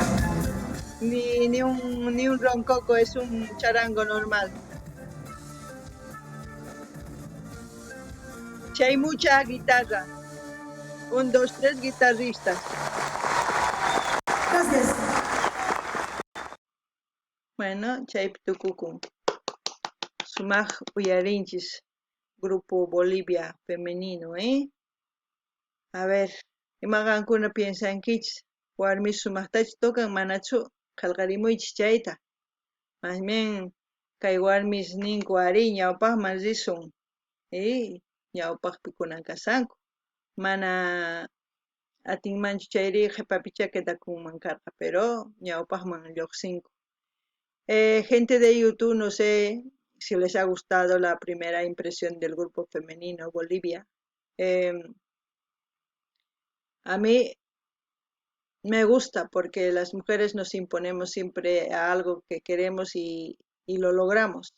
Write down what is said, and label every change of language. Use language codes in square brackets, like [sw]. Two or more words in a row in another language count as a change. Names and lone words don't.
[es] Ni un roncoco, es un charango normal. Si hay mucha guitarra. 1, 2, 3 guitarristas. Gracias. Bueno, [qu] chaypi tukukun. Sumaq uyarinchis. Grupo Bolivia femenino, [es] A ver, [qu] imaqankuna piensankichis, warmi sumaqtachu tokan manachu qallqarimuychis chayta. Más bien kay warmis ninku ari ñawpaqman risun, ñawpaqpi kunan kasanku. Mana atinmanchu chayri qhipapicha quedakunman karqa, pero ñawpaqman lluqsinku. [es] Gente de YouTube, no sé si les ha gustado la primera impresión del grupo femenino Bolivia. A mí me gusta porque las mujeres nos imponemos siempre a algo que queremos y lo logramos.